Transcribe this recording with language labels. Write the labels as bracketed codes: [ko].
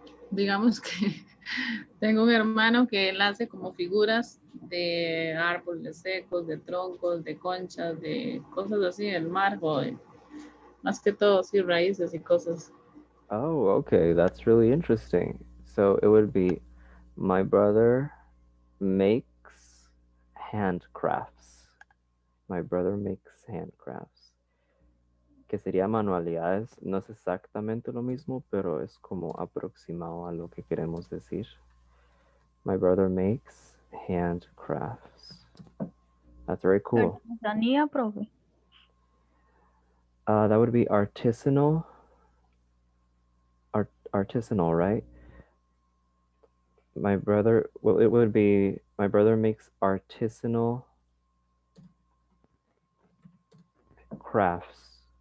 [es] Digamos que tengo un hermano que él hace como figuras de árboles secos, de troncos, de conchas, de cosas así, el mar, joder. Más que todo, sí, raíces y cosas. [en] Oh, okay, that's really interesting. So it would be my brother makes handcrafts. My brother makes handcrafts. [es] Que sería manualidades. No es exactamente lo mismo, pero es como aproximado a lo que queremos decir. [en] My brother makes handcrafts. That's very cool. [es] Artesanía, profe. [en] That would be artisanal. Artisanal, right? My brother, well, it would be my brother makes artisanal crafts.